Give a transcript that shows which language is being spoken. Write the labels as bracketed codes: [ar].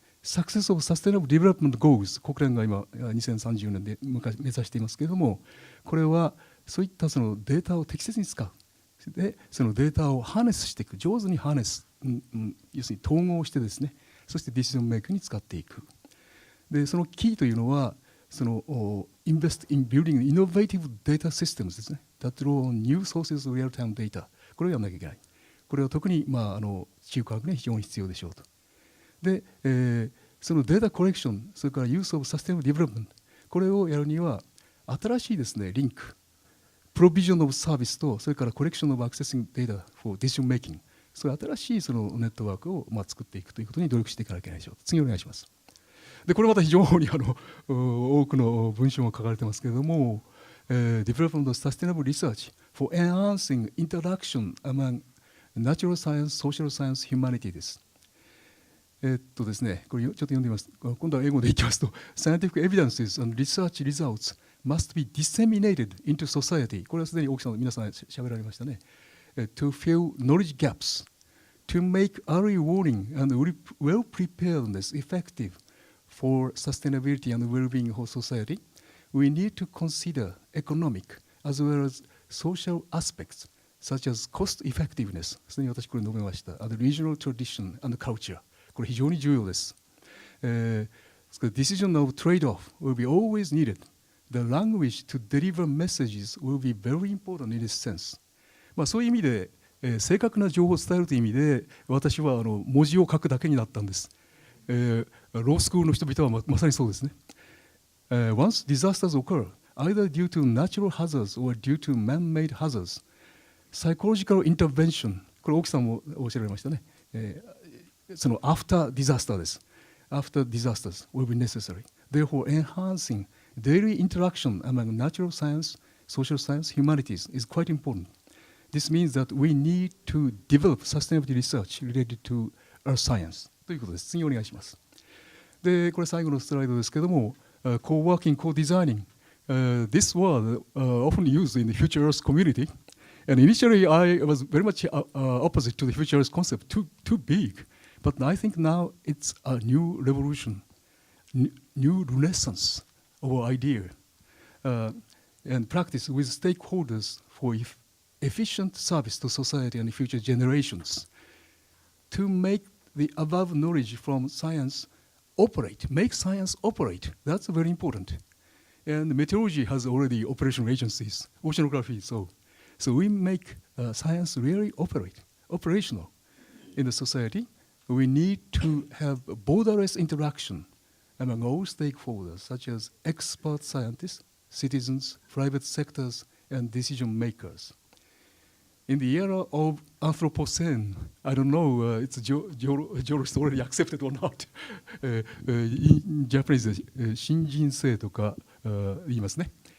[ja] サクセスオブサステナブルディベロップメントゴールズ、国連が今2030年で目指していますけれども、これはそういったそのデータを適切に使う。でそのデータをハーネスしていく、上手にハーネス、要するに統合してですね、そしてディシジョンメイクに使っていく。でそのキーというのはその [en] invest in building innovative data systems [ja] ですね。 [en] that draw on new sources of real-time data。 [ja] これをやらなきゃいけない。これは特に地球科学に非常に必要でしょうと。で、そのデータコレクション、それからユースオブサステナブルディベロップメント、これをやるには新しいですねリンク、プロビジョンオブサービスとそれからコレクションオブアクセシングデータ [en] for decision making、 [ja] そういう新しいそのネットワークを作っていくということに努力していかなきゃいけないでしょう。次お願いします。でこれまた非常に多くの文章が書かれてますけれども、 [en] Development of Sustainable Research for Enhancing Interaction Among Natural Science, Social Science, Humanity [ja] です。ですね、これちょっと読んでみます。今度は英語でいきますと、 [en] Scientific evidences and research results must be disseminated into society。 [ja] これはすでに大木さん皆さん喋られましたね。 [en] To fill knowledge gaps, to make early warning and well preparedness effective for sustainability and well-being for society, we need to consider economic as well as social aspects such as cost effectiveness。 [ja] すでに私これ述べました。 [en] And regional tradition and culture。 [ja] これ非常に重要です。 [en] The decision of trade-off will be always needed. The language to deliver messages will be very important in this sense。 [ja] そういう意味で、正確な情報を伝えるという意味で私は文字を書くだけになったんです。ロースクールの人々は まさにそうですね。 [en] Once disasters occur, either due to natural hazards or due to man-made hazards, psychological intervention、 [ja] これ大木さんもおっしゃられましたね。 [en] その after disaster です。 After disasters will be necessary. Therefore, enhancing daily interaction among natural science, social science, humanities is quite important. This means that we need to develop sustainability research related to earth science [ja] ということです。次お願いします。で、これ最後のスライドですけども、 [en] co-working, co-designing. This word often used in the future earth community. And initially, I was very much opposite to the future earth concept, too big. But I think now it's a new revolution, new renaissance of our idea and practice with stakeholders for efficient service to society and future generations. To make the above knowledge from science operate, make science operate, that's very important. And meteorology has already operational agencies, oceanography, so we make science really operational in the society. We need to have borderless interaction among all stakeholders, such as expert scientists, citizens, private sectors, and decision makers. In the era of Anthropocene, I don't know, it's geologist already accepted or not. In Japanese, [ja] 新人性とか言いますね。